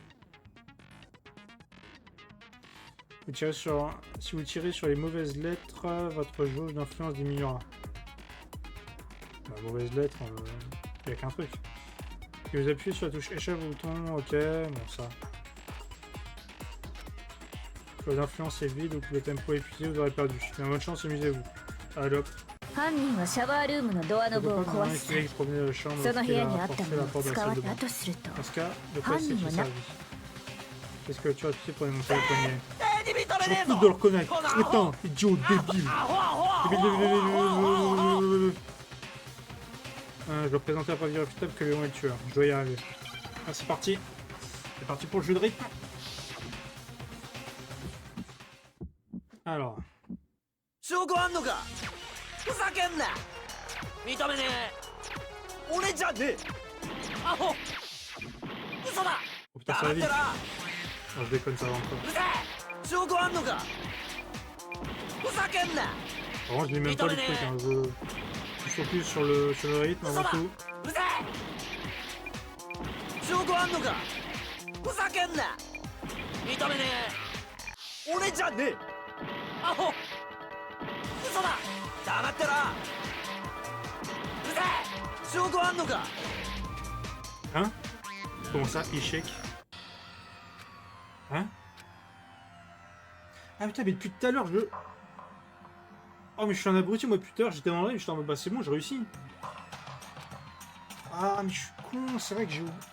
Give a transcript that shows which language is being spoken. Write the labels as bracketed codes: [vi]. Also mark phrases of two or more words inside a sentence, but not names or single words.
[fr] Si vous tirez sur les mauvaises lettres, votre jauge d'influence diminuera. La mauvaise lettre, il n'y a qu'un truc. Si vous appuyez sur la touche échelle au bouton, ok, bon ça. Quand l'influence est vide ou que le tempo est épuisé, vous aurez perdu. Mais bonne chance, amusez-vous. Allez hop. [ja] 犯人はシャワールームのドアノブを壊す。その部屋にあったものを使われたとすると、犯人はな。 [fr] Qu'est-ce que tu as fait pour démonter le poignet? Je refuse de le reconnaître. Crétin, idiot, débile. Je dois présenter la preuve irréfutable que Léon est le tueur. Je dois y arriver. Ah, c'est parti. C'est parti pour le jeu de rythme. Alors. [ja] 証拠あんのか。ふざけんな。認めねえ。俺じゃねえ。アホ。嘘だ。 [fr] 黙ってろ。Je déconne, ça va encore. [ja] うるせえ。証拠あんのか。ふざけんな。 [fr] Vraiment, je lis même pas les trucs. Hein. Je focus sur le rythme avant tout. [ja] うるせえ。証拠あんのか。ふざけんな。認めねえ。俺じゃねえ。アホ。嘘だ。黙ってろ。うるせえ。証拠あんのか。 [fr] Hein? Comment ça, échec? Hein? Ah putain, mais depuis tout à l'heure, je... Oh, mais je suis un abruti, moi, putain, j'étais dans le live, j'étais en mode, bah c'est bon, j'ai réussi. Ah, mais je suis con, c'est vrai que j'ai...